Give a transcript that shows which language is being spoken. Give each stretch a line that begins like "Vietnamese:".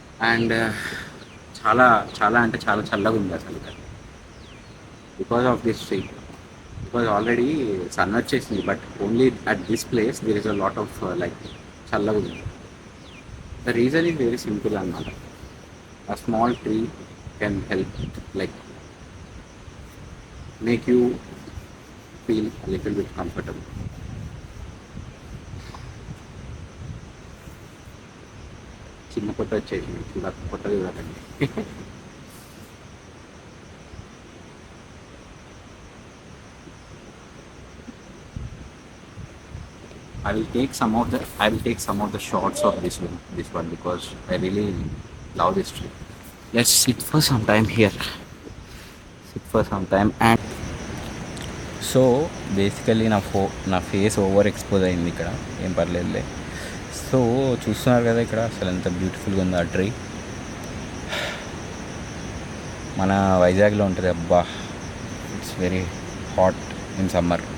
Telugu: And చాలా చాలా అంటే చాలా చల్లగా ఉంది అసలు
English: Because of this tree. Because already sun వచ్చేసింది, but only at this place there is a lot of like
Telugu: చల్లగా ఉంది.
English: The reason is very simple అన్నమాట. A small tree can help like make you feel a little bit comfortable.
Telugu: చిన్న పొట్ట వచ్చేసి పొట్ట చూడకండి.
English: I will take some of the shots of this one because I really love this tree. Let's sit for some time here. Sit for some time and
Telugu: so basically నా face over expose అయింది ఇక్కడ, ఏం పర్లేదులే. So చూస్తున్నారు కదా ఇక్కడ అసలు ఎంత బ్యూటిఫుల్గా ఉందో ఆ ట్రీ. మన వైజాగ్లో ఉంటుంది, అబ్బా
English: It's very hot in summer.